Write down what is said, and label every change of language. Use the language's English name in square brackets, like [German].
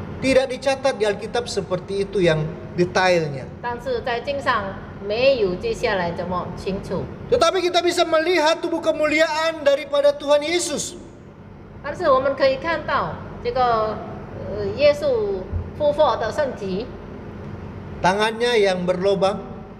[Indonesian] Tidak dicatat di Alkitab seperti itu yang detailnya. [Chinese] 但是在经上没有接下来这么清楚。 [Indonesian] Tetapi kita bisa melihat tubuh kemuliaan daripada Tuhan Yesus. [Chinese] 但是我们可以看到这个耶稣复活的身体， [Indonesian] Tangannya yang berlobang,